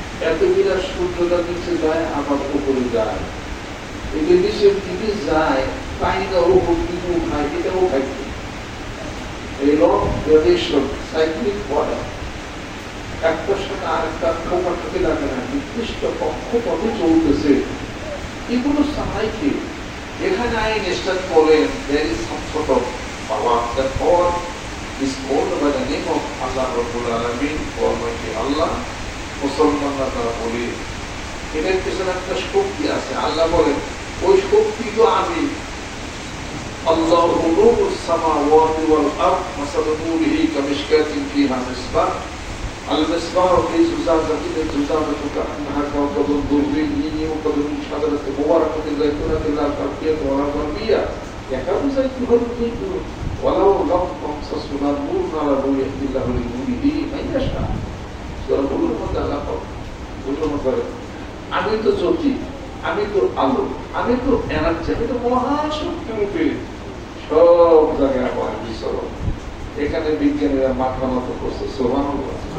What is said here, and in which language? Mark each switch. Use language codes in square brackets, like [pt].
[bn] এত বিরাট সূর্যটা নিচে যায়, আবার উপরে যায়। এদের নিচের দিকে যায়, তাই না উপর দিকে উঠায়, এটাও খাইছে। এই লং গ্রাভিটেশন সাইক্লিক বলে একটার সাথে আরেকটা খোপা থেকে লাগে না, নির্দিষ্ট কক্ষপথে চলতেছে। এগুলো সাহায্যে এখানে আইনস্টাইন বলেন [en] there is some sort of power, that power is called by the name of Allah Rabbul Alamin, Almighty Allah। [bn] মুসলমানরা তারা বলে এটার পেছনে একটা শক্তি আছে। আল্লাহ বলেন ওই শক্তি তো আমি। [ar] আল্লাহু নূরুস সামাওয়াতি ওয়াল আরদ মাসালু নূরিহি কামিশকাতিন ফিহা মিসবাহ المصباح في زجاجة الزجاجة كأنها كوكب دري يوقد من شجرة مباركة زيتونة لا شرقية ولا غربية يكاد زيتها يضيء ولو لم تمسسه نور نور يهدي الله لنوره من يشاء। [bn] সূরাগুলোর মধ্যে আল্লাহ ঘোষণা করেন আমি তো জ্যোতি, আমি তো আলো, আমি তো এনার্জি, আমি তো মহাশক্তি রূপে সব জায়গায় আমার বিচরণ। এখানে বিজ্ঞানীরা মাথা নত করছে। সুবহানাল্লাহ।